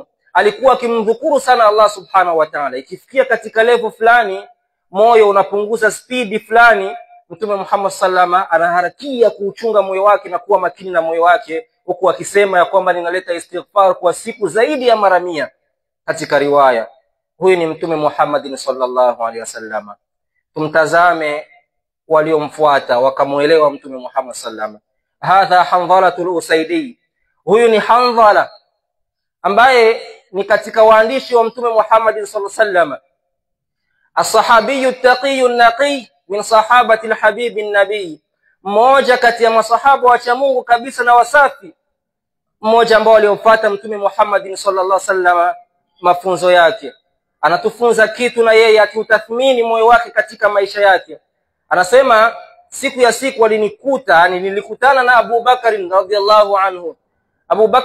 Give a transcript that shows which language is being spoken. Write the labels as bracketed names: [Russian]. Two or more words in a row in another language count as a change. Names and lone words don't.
[Swahili] Alikuwa akimdhukuru sana Allah [Arabic] سبحانه وتعالى. [Swahili] Ikifikia katika level fulani moyo unapunguza speed fulani, Mtume Muhammad sallama anaharakia kuuchunga moyo wake na kuwa makini na moyo wake, huku akisema ya kwamba ninaleta istighfar kwa siku zaidi ya mara 100 katika riwaya. Huyu ni Mtume Muhammad [Arabic] صلى الله عليه وسلم. [Swahili] Tumtazame waliomfuata wakamuelewa Mtume Muhammad sallama. [Arabic] هذا حنظلة الأسيدي. [Swahili] Huyu ni Hanzala ambaye ni katika waandishi wa Mtume Muhammad [Arabic] صلى الله عليه وسلم, الصحابي التقي النقي من صحابة الحبيب النبي, [Swahili] mmoja kati ya masahaba wa cha Mungu kabisa na wasafi, mmoja ambao waliofuata Mtume Muhammad [Arabic] صلى الله عليه وسلم [Swahili] mafunzo yake. Anatufunza kitu na yeye akiutathmini moyo wake katika maisha yake. Anasema, siku ya siku walinikuta, nilikutana na Abu Bakar [Arabic] رضي الله عنه.